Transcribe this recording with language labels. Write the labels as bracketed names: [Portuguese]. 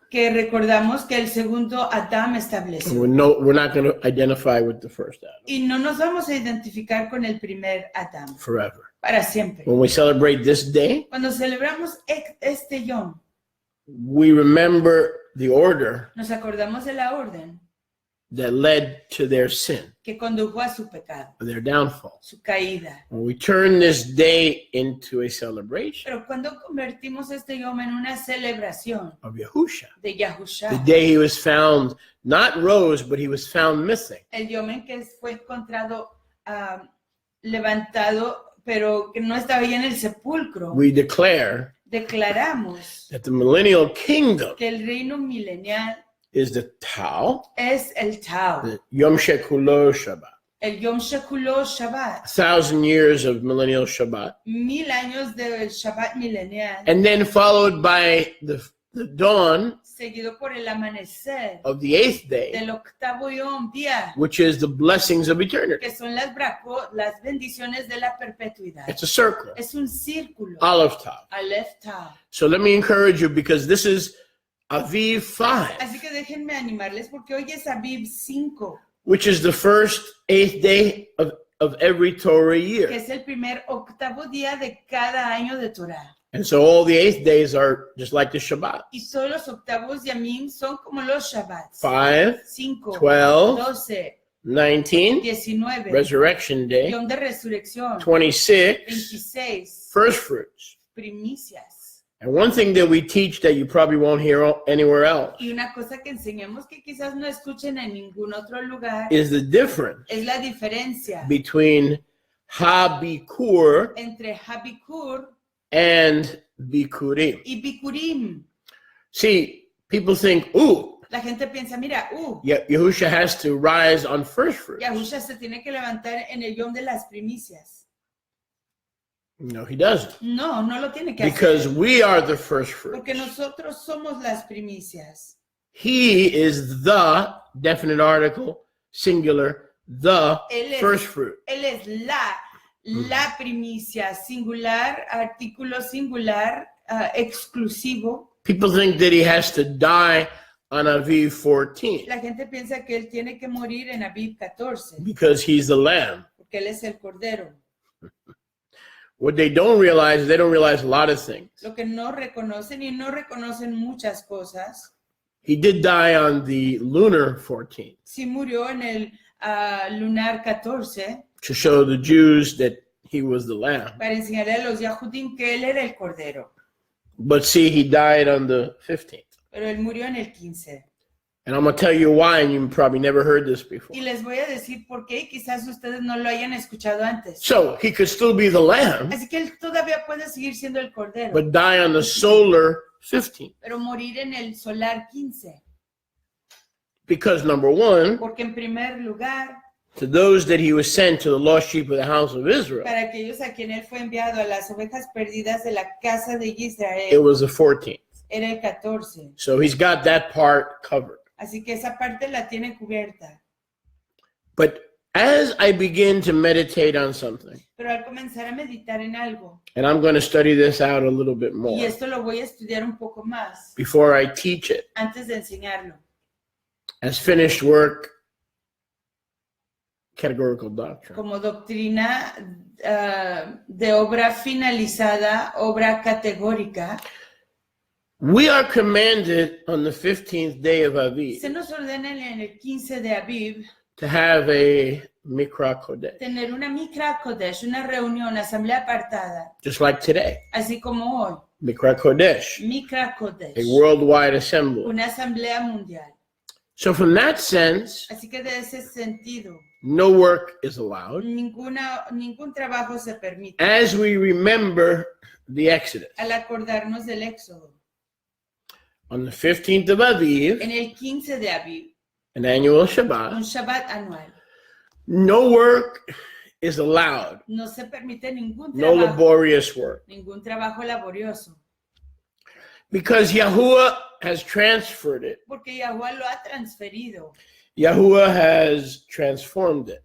[Spanish] que recordamos que el segundo Adán estableció. [English] We're not going to identify with the first Adam [Spanish] Y no nos vamos a identificar con el primer Adán [English] forever. [Spanish] para siempre. [English] When we celebrate this day, [Spanish] Cuando celebramos este yom, [English] we remember the order [Spanish] nos acordamos de la orden [English] that led to their sin, [Spanish] que condujo a su pecado, [English] their downfall. [Spanish] su caída. [English] When we turn this day into a celebration [Spanish] Pero cuando convertimos este yom en una celebración [English] of Yahusha, [Spanish] de Yahushua, [English] the day he was found, not rose, but he was found missing. [Spanish] el yom en que fue encontrado levantado, pero que no estaba ya en el sepulcro, [English] We declare [Spanish] declaramos [English] that the millennial kingdom [Spanish] que el reino milenial [English] is the Tao, [Spanish] es el Tao, [English] the Yom Shekulo Shabbat, [Spanish] el Yom Shekulo Shabbat, [English] 1,000 years of millennial Shabbat, [Spanish] 1000 años del Shabbat milenial, [English] and then followed by the dawn [Spanish] seguido por el amanecer [English] of the 8th day, [Spanish] del 8º yom día, [English] which is the blessings of eternity. [Spanish] que son las bendiciones de la perpetuidad. [English] It's a circle, [Spanish] Es un círculo, [English] Aleph Tav. [Spanish] Aleph Tau. [English] So let me encourage you, because this is Aviv 5, [Spanish] Así que déjenme animarles porque hoy es Aviv 5, [English] which is the first 8th day of every Torah [Spanish] que [English] year. [Spanish] es el primer 8º día de cada año de Torah. [English] And so all the 8th days are just like the Shabbat. [Spanish] Y todos los 8º yamim son como los Shabbats. [English] 5, [Spanish] 5, [English] 12, [Spanish] 12, [English] 19, [Spanish] 19, [English] Resurrection Day, [Spanish] yom de resurrección, [English] 26, [Spanish] 26, [English] first fruits. [Spanish] primicias. [English] And one thing that we teach that you probably won't hear anywhere else [Spanish] Y una cosa que enseñamos que quizás no escuchen en ningún otro lugar [English] is the difference [Spanish] es la diferencia [English] between Habikur [Spanish] entre Habikur [English] and Bikurim. [Spanish] y Bikurim. [English] See, people think, ooh, [Spanish] La gente piensa, mira, [English] Yahusha has to rise on first fruits. [Spanish] Yahushua se tiene que levantar en el yom de las primicias. [English] No, he doesn't. [Spanish] No, no lo tiene que [English] Because [Spanish] hacer. [English] we are the first fruits. [Spanish] Porque nosotros somos las primicias. [English] He is the definite article, singular, the [Spanish] Él es- [English] first fruit. [Spanish] Él es la primicia, singular, artículo singular, exclusivo. [English] People think that he has to die on Aviv 14 [Spanish] La gente piensa que él tiene que morir en Aviv 14, [English] because he's the lamb. [Spanish] porque él es el cordero. [English] What they don't realize is they don't realize a lot of things. [Spanish] Lo que no reconocen y no reconocen muchas cosas. [English] He did die on the lunar 14 [Spanish] Sí murió en el lunar 14 [English] to show the Jews that he was the lamb. [Spanish] para enseñarle a los Yahudim que él era el cordero. [English] But see, he died on the 15th. [Spanish] Pero él murió en el 15. [English] And I'm going to tell you why, and you probably never heard this before. [Spanish] Y les voy a decir por qué, y quizás ustedes no lo hayan escuchado antes. [English] So he could still be the lamb, [Spanish] Así que él todavía puede seguir siendo el cordero, [English] but die on the solar 15th. [Spanish] pero morir en el solar 15. [English] Because number one, [Spanish] Porque en primer lugar, [English] to those that he was sent to the lost sheep of the house of Israel, [Spanish] para aquellos a quien él fue enviado, a las ovejas perdidas de la casa de [English] it [Spanish] Israel, [English] was the 14th. [Spanish] era el 14. [English] So he's got that part covered. [Spanish] Así que esa parte la tiene cubierta. [English] But As I begin to meditate on something, [Spanish] Pero al comenzar a meditar en algo, [English] and I'm going to study this out a little bit [Spanish] y [English] more [Spanish] esto lo voy a estudiar un poco más [English] before I teach it, [Spanish] antes de enseñarlo, [English] as finished work, categorical doctrine. [Spanish] como doctrina de obra finalizada, obra categórica, [English] We are commanded on the 15th day of Aviv [Spanish] se nos ordena en el 15 de Aviv [English] to have a Mikra Kodesh, [Spanish] tener una Mikra Kodesh, una reunión, asamblea apartada, [English] just like today. [Spanish] así como hoy, [English] Mikra Kodesh, [Spanish] Mikra [English] a [Spanish] Kodesh, [English] worldwide assembly. [Spanish] una asamblea mundial. [English] So from that sense, [Spanish] Así que de ese sentido, [English] no work is allowed [Spanish] ningún trabajo se permite [English] as we remember the Exodus. [Spanish] al acordarnos del Éxodo. [English] On the 15th of Aviv, [Spanish] En el 15 de Aviv, [English] an annual [Spanish] un [English] Shabbat, [Spanish] Shabbat anual, [English] no work is allowed, [Spanish] no se permite [English] no laborious work, [Spanish] ningún trabajo laborioso, [English] because Yahuwah has transferred it. [Spanish] porque Yahuwah lo ha transferido, [English] Yahuwah has transformed it